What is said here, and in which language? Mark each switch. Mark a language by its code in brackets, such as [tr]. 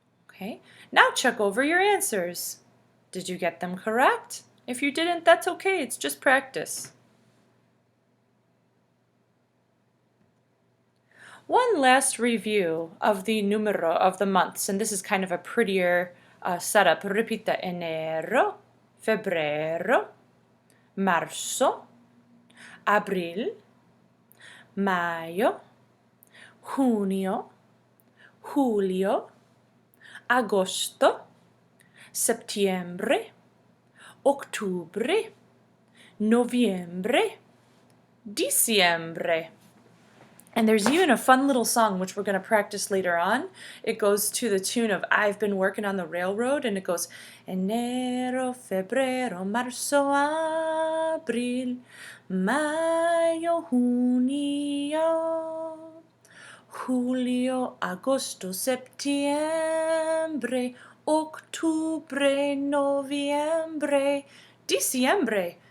[en] Okay, now check over your answers. Did you get them correct? If you didn't, that's okay, it's just practice. One last review of the numero of the months, and this is kind of a prettier setup. [es] Repita, enero, febrero, marzo, abril, mayo, junio, julio, agosto, septiembre, octubre, noviembre, diciembre. [en] And there's even a fun little song which we're going to practice later on. It goes to the tune of I've Been Working on the Railroad, and it goes [es] enero, febrero, marzo, abril, mayo, junio, julio, agosto, septiembre, octubre, noviembre, diciembre.